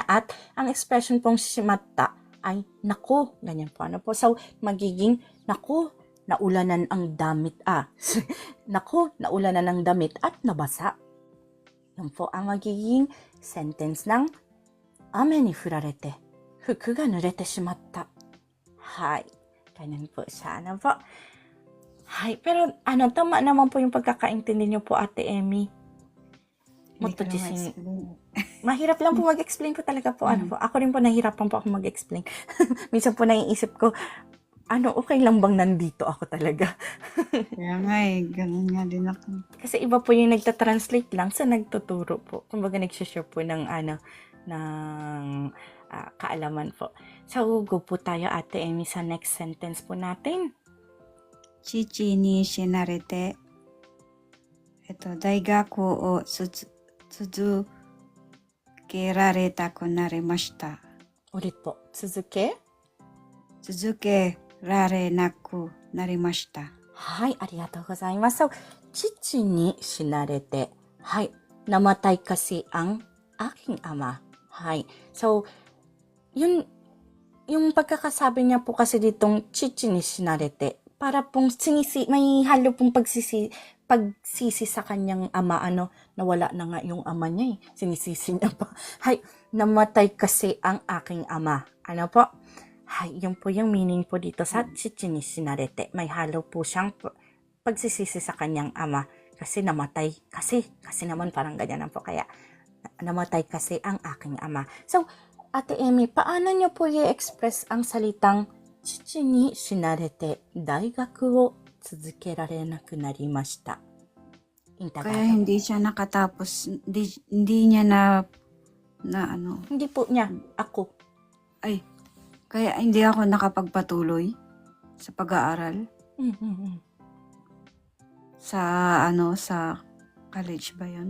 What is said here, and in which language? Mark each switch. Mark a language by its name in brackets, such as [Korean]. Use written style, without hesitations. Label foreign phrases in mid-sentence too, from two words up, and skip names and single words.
[Filipino] At ang expression pong shimatta ay naku. Ganyan po. Ano po? So, magiging naku, naulanan ang damit. Naku, naulanan ang damit at nabasa. Yan po ang magiging sentence ng [Japanese] 雨に降られて, 服が濡れてしまった. [Filipino] Hay. Ganyan po siya. Ano po? Hay. Pero tama naman po yung pagkakaintindi niyo po, Ate Emi. Mahirap lang po mag-explain po talaga po. Ano po? Ako rin po nahirapan po ako mag-explain. Minsan po naiisip ko, okay lang bang nandito ako talaga? Kaya nga ganun nga din ako. Kasi iba po yung nagta-translate lang sa nagtuturo po. Kumbaga nag-share po ng kaalaman po. So, go po tayo, Ate Emi, sa [English] next sentence [Filipino] po natin. [Japanese] 父に死なれて、大学を続けられたくなりました。 [Filipino] Ulit po. [Japanese] 続けられなくなりました。はい、ありがとうございます。So, 父に死なれて、はい, [Filipino] namatay kasi ang aking ama. Hi. So, yun, yung pagkakasabi niya po kasi ditong [Japanese] 父に死なれて, [Filipino] para pong may halo pong pagsisi sa kanyang ama, nawala na nga yung ama niya eh. Sinisisi niya pa. Hay, namatay kasi ang aking ama. Ano po? Hay, yun po yung meaning po dito sa [Japanese] 父に死なれて. [Filipino] May halo po siyang pagsisisi sa kanyang ama. Kasi namatay. Kasi naman parang ganyan po. Kaya, namatay kasi ang aking ama. So, Ate Emi, paano niyo po i-express ang salitang [Japanese] 父に死なれて、大学を続けられなくなりました? [Filipino] In Kaya Tagalog. hindi siya nakatapos, hindi niya na ano, Hindi po niya, ako. ay, kaya hindi ako nakapagpatuloy sa pag-aaral sa sa college ba yun?